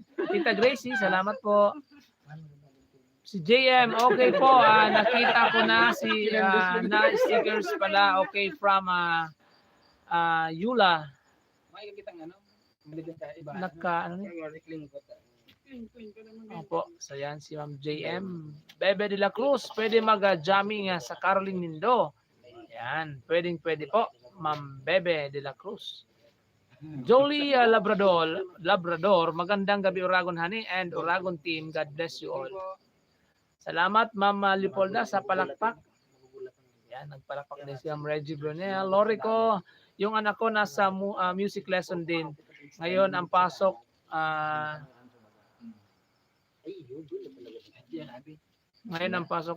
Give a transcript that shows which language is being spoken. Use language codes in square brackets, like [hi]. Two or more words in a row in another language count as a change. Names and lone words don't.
[tl] Tita Gracie, salamat po. Si JM, okay po. Nakita ko na si na stickers pala. [en] Okay, from Yula. [tl] Makikita ng ano? Maligang ka iba. Ano ni? Opo. So yan si Ma'am JM. Bebe de la Cruz, pwede mag-jamming sa Caroline Nindo. Yan, pwede po. Ma'am Bebe de la Cruz. Jolie Labrador, magandang gabi Uragon Honey and Uragon team. [en] God bless you all. [tl] Salamat Ma'am Lipolda sa palakpak. Yan, nagpalakpak din si Ma'am Reggie Brunel. Lorico, yung anak ko nasa music lesson din. Ngayon ang pasok ngayon ang pasok.